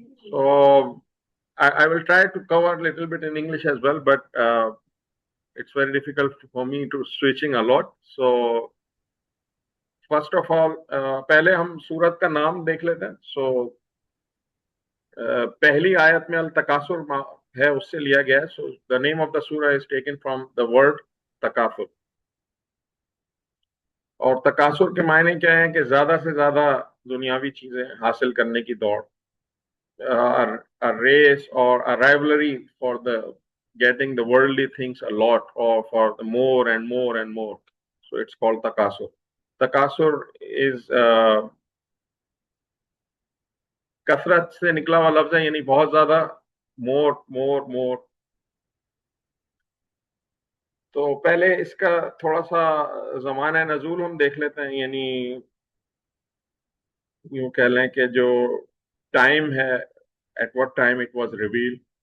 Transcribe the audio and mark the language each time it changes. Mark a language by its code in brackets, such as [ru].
[en] So I will try to cover a little bit in English as well, but it's very difficult for me to switching a lot. So first of all, [hi] पहले हम सूरत का नाम देख लेते हैं। So पहली आयत में अल तकासुर है, उससे लिया गया है। [en] So the name of the surah is taken from the word तकासुर। [hi] और तकासुर के मायने क्या है कि ज्यादा से ज्यादा दुनियावी चीजें हासिल करने की दौड़, [en] a race or a rivalry for the getting the worldly things a lot, or for the more and more and more. So it's called takasur. [hi] Takasur is कसरत से निकला हुआ लफ्ज है, यानी बहुत ज्यादा, [en] More more more. [hi] तो पहले इसका थोड़ा सा जमाना नजूल हम देख लेते हैं, यानी यूं कह लें कि जो टाइम है, [en] At what time it was reveal.